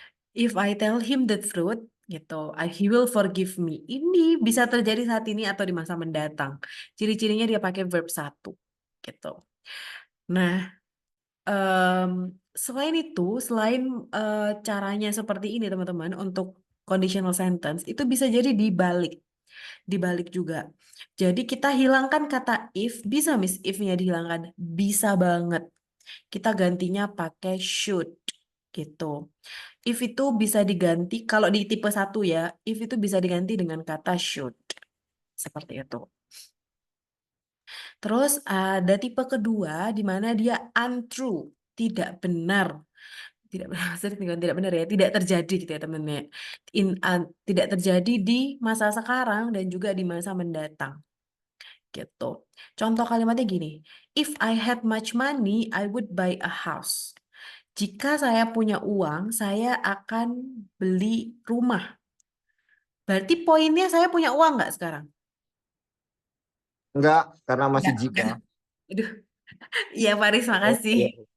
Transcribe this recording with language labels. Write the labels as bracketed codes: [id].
[en] If I tell him the truth, [id] gitu, [en] he will forgive me. [id] Ini bisa terjadi saat ini atau di masa mendatang. Ciri-cirinya dia pakai verb satu, gitu. Nah, Selain itu, selain caranya seperti ini teman-teman untuk conditional sentence itu bisa jadi dibalik juga. Jadi kita hilangkan kata if, bisa Miss if-nya dihilangkan, bisa banget. Kita gantinya pakai should gitu. If itu bisa diganti kalau di tipe 1 ya, if itu bisa diganti dengan kata should. Seperti itu. Terus ada tipe kedua di mana dia untrue, tidak benar. Tidak benar, maksudnya tidak benar ya, tidak terjadi gitu ya teman-teman. Tidak terjadi di masa sekarang dan juga di masa mendatang. Gitu. Contoh kalimatnya gini, [en] if I had much money, I would buy a house. [id] Jika saya punya uang, saya akan beli rumah. Berarti poinnya saya punya uang nggak sekarang? Enggak, karena masih Enggak. jika. Aduh, iya Faris, makasih. Iya.